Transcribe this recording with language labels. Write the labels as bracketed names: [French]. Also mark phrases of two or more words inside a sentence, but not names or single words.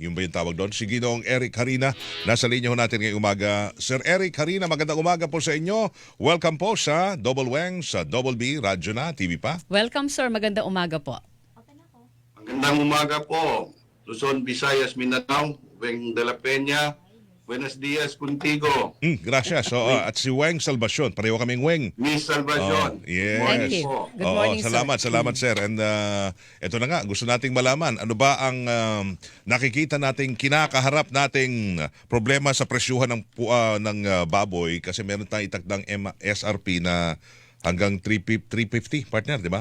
[Filipino] Yung ba yung tawag doon? Si Ginoong Eric Harina. Nasa linya ho natin ngayong umaga. Sir Eric Harina, magandang umaga po sa inyo. Welcome po sa Double Wang, sa Double B, Radyo na, TV pa. [English] Welcome sir, [Filipino] magandang umaga po. Magandang umaga po. Luzon, Visayas, Mindanao, Weng de la Peña. [Spanish] Buenos dias contigo. Gracias. [Filipino] At si Weng Salvacion. Pareho kaming Weng. Miss Salvacion. [English] Yes. Thank you. [Filipino] po. [English] Good morning, sir. [Filipino] Salamat sir. And ito na nga, gusto nating malaman, ano ba ang nakikita nating kinakaharap nating problema sa presyuhan ng baboy kasi meron tayong itakdang SRP na hanggang 350 partner, di ba?